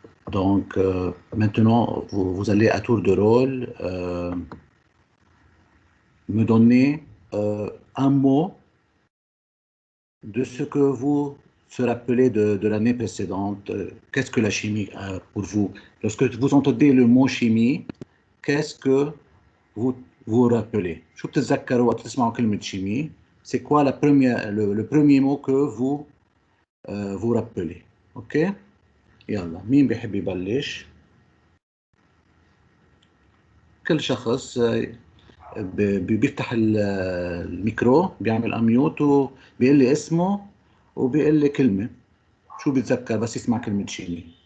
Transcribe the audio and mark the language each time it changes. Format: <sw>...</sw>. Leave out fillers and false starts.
<fr>Donc, maintenant, vous allez à tour de rôle me donner un mot de ce que vous se rappelez de l'année précédente. Qu'est-ce que la chimie pour vous? Lorsque vous entendez le mot chimie, qu'est-ce que vous vous rappelez?</fr> <ar>شو بتتذكروا وقت تسمعوا كلمة chimie?</ar> <fr>C'est quoi le premier mot que vous vous rappelez? OK?</fr> <ar>يلا مين بيحب يبلش؟ كل شخص بيفتح الميكرو، بيعمل اميوت وبيقول لي اسمه وبيقول لي كلمة شو بيتذكر بس يسمع كلمة شيمي.</ar>